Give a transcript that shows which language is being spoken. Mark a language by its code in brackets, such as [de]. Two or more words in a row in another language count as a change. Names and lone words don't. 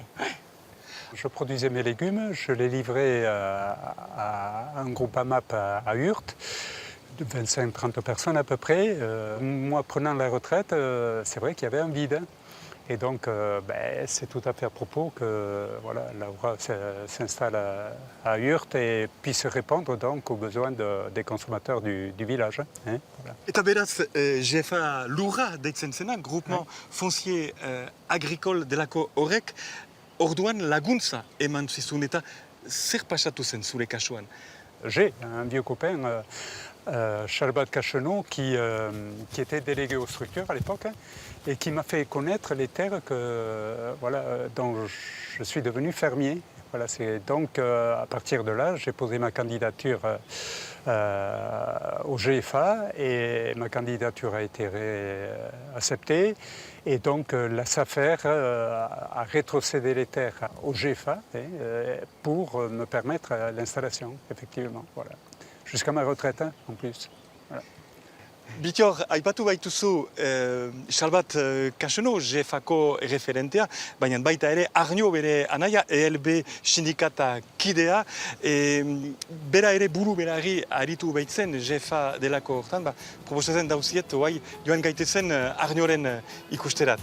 [fr] Je produisais mes légumes, je les livrais à un groupe AMAP à Hurt, de 25-30 personnes à peu près. Moi, prenant la retraite, c'est vrai qu'il y avait un vide. Et donc, c'est tout à fait à propos que voilà, Laura s'installe à Urt et puisse répondre donc aux besoins des consommateurs du village. Hein, voilà. [eu] Eta beraz, GFA lurra deitzen zena, [fr] groupement foncier agricole [eu] delako horrek, orduan laguntza eman zizun eta zer pasatu zen zure kasuan? [fr] J'ai un vieux copain, Charbat Cachenot, qui était délégué aux structures à l'époque et qui m'a fait connaître les terres dont je suis devenu fermier. Voilà, donc à partir de là, j'ai posé ma candidature au GFA et ma candidature a été acceptée. Et donc la SAFER a rétrocédé les terres au GFA pour me permettre l'installation, effectivement. Voilà. Jusqu'à ma retraite, en plus. Voilà. [eu] Bitior, aipatu baituzu Salbat Cachenot, GFako referentea, baina baita ere Arnio bere anaia, ELB sindikata kidea, bera ere buru berari aritu baitzen GFA delako hortan, proposatzen dauziet, joan gaitezen Arnioren ikusterat.